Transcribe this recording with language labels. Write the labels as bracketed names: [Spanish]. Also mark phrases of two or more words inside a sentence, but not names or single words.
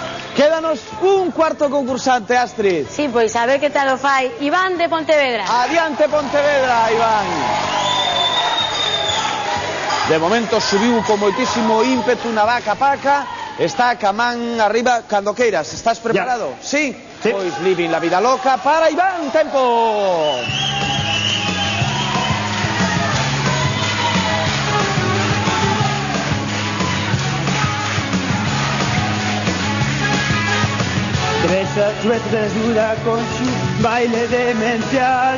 [Galician] Quédanos un cuarto concursante, Astrid. Sí, pois a ver que tal o fai Iván de Pontevedra. Adiante Pontevedra, Iván. De momento subiu con moitísimo ímpetu na vaca paca. Está ca man arriba cando queiras. Estás preparado? Sí? Pois living la vida loca para Iván. Tempo. [Spanish] Tres veces desnuda con su baile demencial.